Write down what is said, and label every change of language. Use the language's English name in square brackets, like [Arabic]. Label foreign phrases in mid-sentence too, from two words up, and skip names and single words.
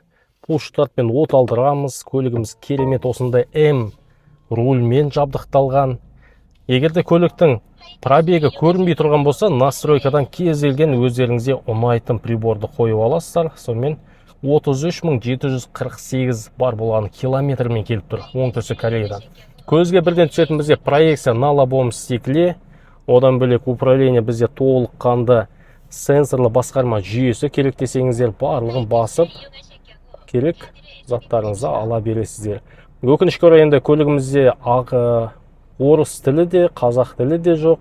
[Kazakh] Пуш-стартпен от алдырамыз. Көлігіміз керемет осындай М рульмен жабдықталған. Егерде көліктің пробегі көрінбей тұрған болса, настройкадан кез келген өздеріңізге ұнайтын приборды қойып аласыздар. Сонымен 33.748 бар болған километрмен келіп тұр оңтүстік Кореядан. Көзге бірден түсетін бізде [Russian] проекция на лобовом стекле, [Kazakh] одан бөлек управление бізде толыққанды сенсорлы басқарма жүйесі. Керек десеңіздер барлығын басып, керек заттарыңызды ала бересіздер. Өкінішке орай енді көлігімізде орыс тілі де, қазақ тілі де жоқ.